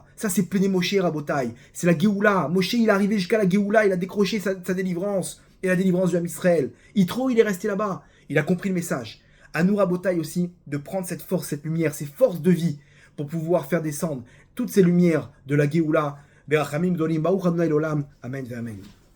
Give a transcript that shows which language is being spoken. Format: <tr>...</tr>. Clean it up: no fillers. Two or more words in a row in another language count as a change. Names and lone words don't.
<fr>Ça, c'est Pene Moshe, Rabotai. C'est la Géoula. Moshe, il est arrivé jusqu'à la Géoula, il a décroché sa délivrance, et la délivrance du</fr> <he>עם ישראל.</he> <fr>Yitro, il est resté là-bas. Il a compris le message. À nous, Rabotai, aussi, de prendre cette force, cette lumière, ces forces de vie, pour pouvoir faire descendre toutes ces lumières de la Géoula.</fr> <he>ברחמים גדולים, ברוך ה׳ לעולם. אמן ואמן.</he>